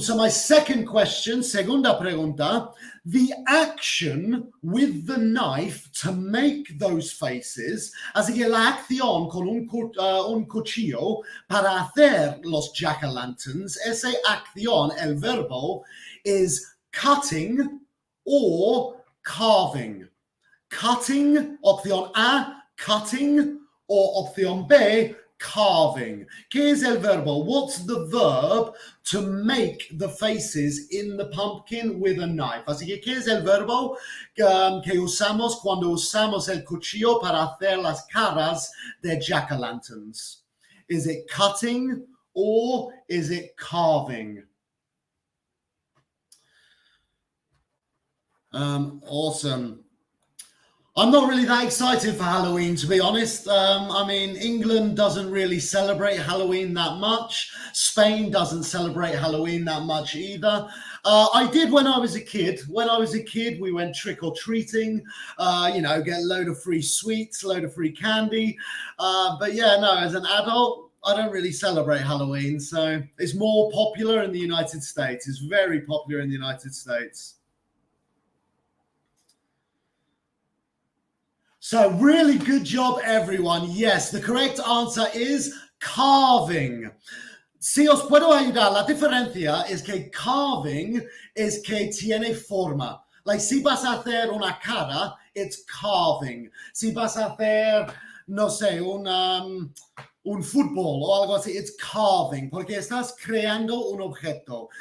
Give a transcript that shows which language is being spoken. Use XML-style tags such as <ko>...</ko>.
<en>So my second question,</en> <es>segunda pregunta,</es> <en>the action with the knife to make those faces,</en> <es>así que la acción con un cuchillo para hacer los</es> <en>jack-o'-lanterns,</en> <es>esa acción, el verbo,</es> <en>is cutting or carving.</en> <es>Cutting, opción A, cutting, or opción B, carving. ¿Qué es el verbo?</es> <en>What's the verb to make the faces in the pumpkin with a knife?</en> <es>Así que, ¿qué es el verbo que usamos cuando usamos el cuchillo para hacer las caras de jack-o'-lanterns?</es> <en>Is it cutting or is it carving? Awesome. I'm not really that excited for Halloween, to be honest. I mean, England doesn't really celebrate Halloween that much. Spain doesn't celebrate Halloween that much either. I did when I was a kid. When I was a kid, we went trick-or-treating, get a load of free sweets, load of free candy. But yeah, no, as an adult, I don't really celebrate Halloween. So it's more popular in the United States. It's very popular in the United States. So really good job, everyone. Yes, the correct answer is carving.</en> <es>Si os puedo ayudar, la diferencia es que carving es que tiene forma. Like, si vas a hacer una cara,</es> <en>it's carving.</en> <es>Si vas a hacer, no sé, un fútbol o algo así,</es> <en>it's carving,</en> <es>porque estás creando un objeto.</es>